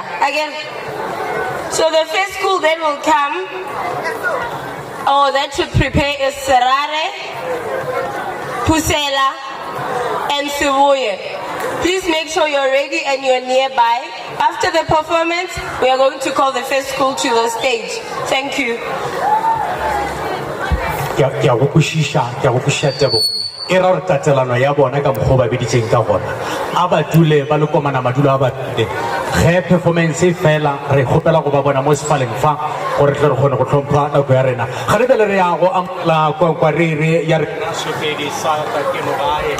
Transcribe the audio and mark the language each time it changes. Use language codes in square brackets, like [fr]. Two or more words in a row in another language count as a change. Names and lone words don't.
[en] Again, so the first school that will come, that should prepare is Serare, Pusela, and Sivuye. Please make sure you're ready and you're nearby. After the performance, we are going to call the first school to the stage. Thank you. [nso] ke a go kwešiša Tebo e ra gore tatelano ya bona ka mokgwa ba beditseng ka gona a ba dule ba le komana madulo a ba dule ge performance e fela re kgopela go ba bona mo sefaleng fa gore tle re kgone go tlhompha nako ya rena ga re bele re ya go amogela kwankwariri ya rena Sopedi sa